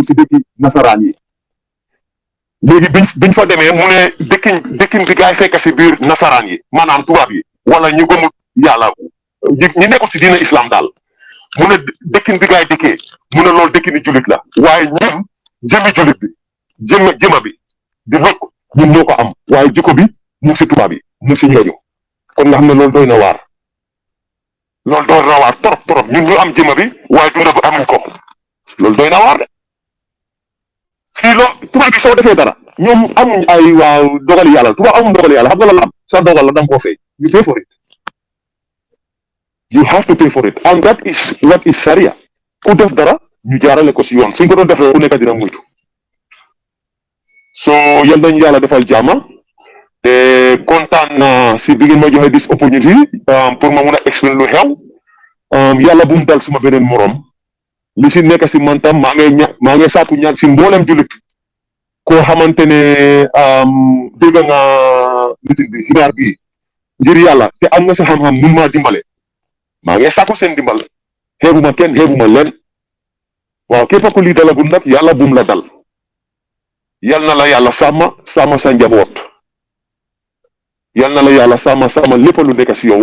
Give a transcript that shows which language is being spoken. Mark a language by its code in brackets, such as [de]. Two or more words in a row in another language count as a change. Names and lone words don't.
[wo] si dëkki nasaraan yi léegi biñ fa demee mu ne dëkkin bi gaay fekk si biir nasaraan yi maanaam tubaab yi wala ñu gëmut yàlla ñi nekkul si diina islam daal mu ne dëkkin bi gaay dëkkee mu ne loolu dëkkini julit la waaye ñun jëmi julit bi jëma bi di lëkk ñun ñoo ko am waaye jikko bi mu ngi si tubaab yi mu ngi si ñooñu kon nga xam ne loolu doy na waar trop ñun ñu am jëma bi waaye dunda bi amuñ ko loolu doy na waar de fii tubaab bi soo defee dara ñoom amuñ ay waaw dogali yàlla tubaab amuñ dogali yàlla xam nga la am sa dogal la da nga koo fay [en] you pay for it you have to pay for it and that is what is sharia [wo] ku def dara ñu jaarale ko si yoon suñ ko doon defee ku nekk dina muytu so yal nañu yàlla defal jàmm te kontaan naa si bi ngeen ma joxe [en] this opportunity [wo] pour ma mun a explain lu xew yàlla bu mu dal suma beneen morom li si nekk si man tam maa ngi sàkku ñaan si mboolem jullit koo xamante ne dégg nga meeting bi xibaar bi ngir yàlla te am nga sa xam-xam mun maa dimbale maa ngi sàkku seen dimbal xeebuma kenn xeebuma leen waaw képp ku lii dalagul nag yàlla bum la dal yal na la yàlla sàmm sa njaboot yal na la yàlla sàmm lépp lu nekk si yow